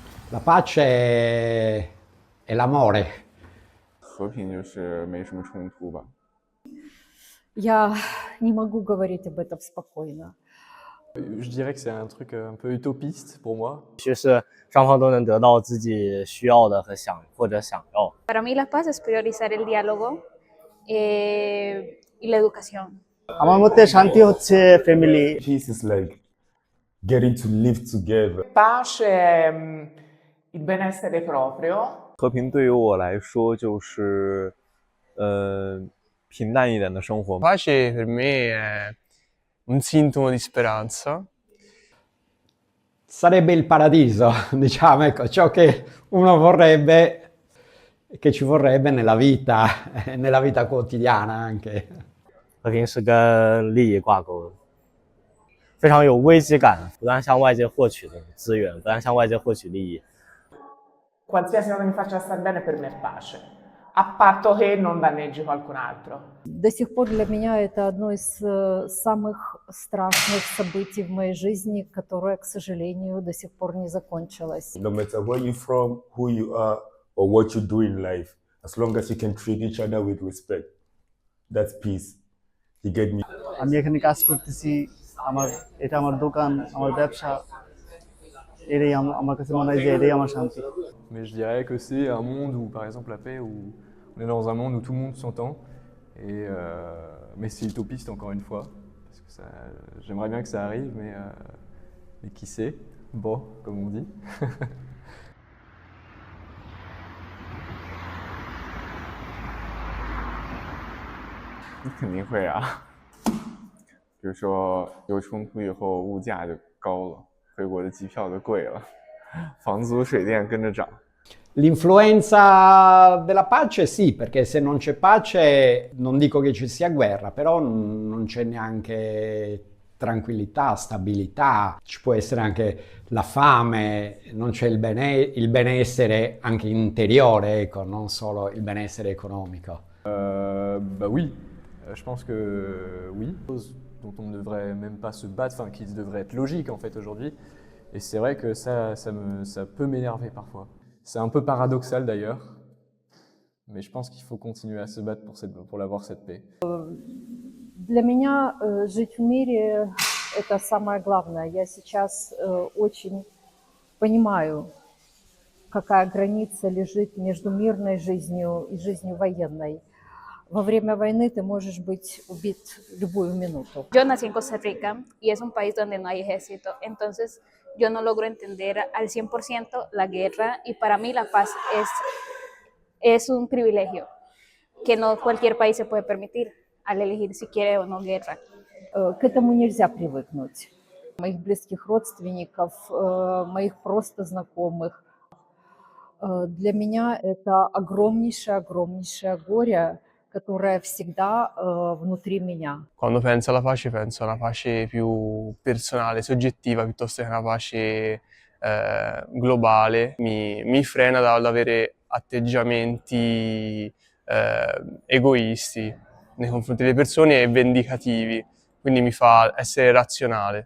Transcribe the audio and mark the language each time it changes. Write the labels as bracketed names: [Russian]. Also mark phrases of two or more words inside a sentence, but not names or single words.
[Italian] La pace è l'amore. [Chinese] 和平就是没什么冲突吧。 [Russian] Я не могу говорить об этом спокойно. [French] Je dirais que c'est un truc un peu utopiste pour moi. [Chinese] 就是双方都能得到自己需要的和想要。 [Spanish] Para mí la paz es priorizar el diálogo y la educación. [Bangla] আমার মতে শান্তি হচ্ছে ফ্যামিলি। [English] Peace is like getting to live together. [Italian] Pace è il benessere proprio. [Chinese] 和平对于我来说就是，平淡一点的生活。 [Italian] Pace per me è un sintomo di speranza. Sarebbe il paradiso, diciamo, ecco, ciò che uno vorrebbe, che ci vorrebbe nella vita quotidiana anche. [Chinese] 和平是跟利益挂钩的，非常有危机感，不断向外界获取的资源，不断向外界获取利益。 [Italian] Qualsiasi cosa mi faccia star bene per me è pace, a patto che non danneggi qualcun altro. [Russian] До сих пор для меня это одно из самых страшных событий в моей жизни, которое, к сожалению, до сих пор не закончилось. [English] No matter where you're from, who you are, or what you do in life, as long as you can treat each other with respect, that's peace. You get me? [Bangla] আমি এখানে কাজ করতেছি, এটা আমার দোকান, আমার ব্যবসা, এটাই আমার কাছে মনে হয় যে এটাই আমার শান্তি। [French] Mais je dirais que c'est un monde où, par exemple, la paix, où on est dans un monde où tout le monde s'entend. Mais c'est utopiste encore une fois, parce que j'aimerais bien que ça arrive, mais qui sait? Bon, comme on dit. [Chinese] 肯定会啊。比如说有冲突以后，物价就高了，回国的机票就贵了，房租、水电跟着涨。 [Italian] L'influenza della pace sì, perché se non c'è pace non dico che ci sia guerra, però non c'è neanche tranquillità, stabilità, ci può essere anche la fame, non c'è il benessere anche interiore, ecco, non solo il benessere economico. [French] Bah oui, je pense que oui. Chose dont on ne devrait même pas se battre, enfin qui devrait être logique en fait aujourd'hui. Et c'est vrai que ça peut m'énerver parfois. C'est un peu paradoxal d'ailleurs, mais je pense qu'il faut continuer à se battre pour avoir cette paix. [Russian] Для меня жить в мире – это самое главное. Я сейчас очень понимаю, какая граница лежит между мирной жизнью и жизнью военной. Во время войны ты можешь быть убит любую минуту. [Spanish] Yo nací en Costa Rica y es un país donde no hay ejército, entonces yo no logro entender al 100% la guerra y para mí la paz es un privilegio que no cualquier país se puede permitir al elegir si quiere o no guerra. [Russian] К этому нельзя привыкнуть. Моих близких родственников, моих просто знакомых. Для меня это огромнейшее горе, которая всегда внутри меня. [Italian] Quando penso alla pace penso a una pace più personale, soggettiva, piuttosto che una pace globale. Mi frena dall'avere atteggiamenti egoisti nei confronti delle persone e vendicativi, quindi mi fa essere razionale.